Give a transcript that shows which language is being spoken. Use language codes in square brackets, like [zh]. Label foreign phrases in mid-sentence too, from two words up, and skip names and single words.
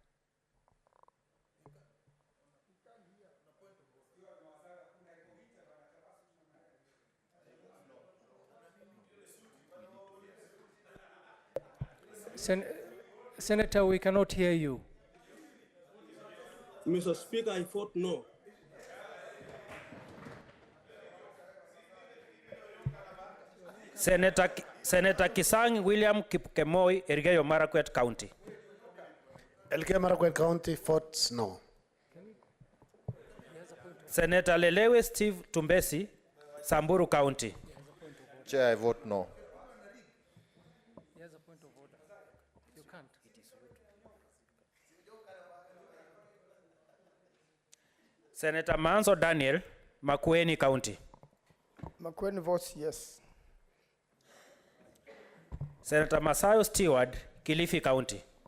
[en] Senator, we cannot hear you. Mr. Speaker, I vote no. Senator Kisang William Kipkemoi, Elgeyo Marakwet County. Elgeyo Marakwet County votes no. Senator Lelewe Steve Tumbesi, Samburu County. Chair, I vote no. He has a point of order. You can't. Senator Manso Daniel, Makueni County. Makueni votes yes. Senator Masayo Stewart, Kilifi County.